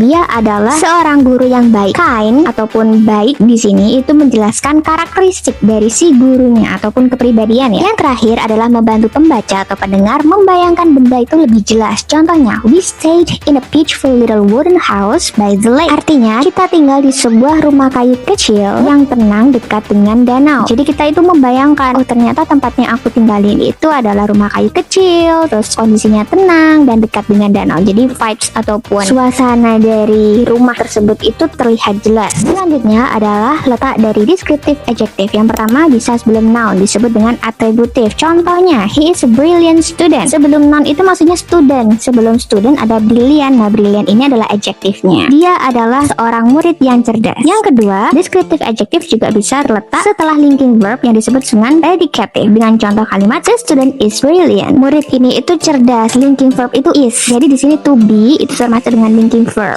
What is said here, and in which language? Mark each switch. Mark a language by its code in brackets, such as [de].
[id] Dia adalah seorang guru yang baik. Kind ataupun baik di sini itu menjelaskan karakteristik dari si gurunya ataupun kepribadiannya. Yang terakhir adalah membantu pembaca atau pendengar membayangkan benda itu lebih jelas. [en] Contohnya, we stayed in a peaceful little wooden house by the lake. [id] Artinya, kita tinggal di sebuah rumah kayu kecil yang tenang dekat dengan danau. Jadi kita itu membayangkan, oh ternyata tempat yang aku tinggalin itu adalah rumah kayu kecil, terus kondisinya tenang dan dekat dengan danau. Jadi vibes ataupun suasana dari rumah tersebut itu terlihat jelas. Selanjutnya adalah letak dari descriptive adjective. Yang pertama bisa sebelum noun, disebut dengan atributif. [en] Contohnya, he is a brilliant student. [id] Sebelum noun itu maksudnya student. Sebelum student ada brilliant. Nah, brilliant ini adalah adjektifnya. Dia adalah seorang murid yang cerdas. Yang kedua, descriptive adjective juga bisa terletak setelah linking verb yang disebut dengan predicative. Dengan contoh kalimat, [en] the student is brilliant. [id] Murid ini itu cerdas. Linking verb itu is. Jadi di sini to be itu termasuk dengan linking verb.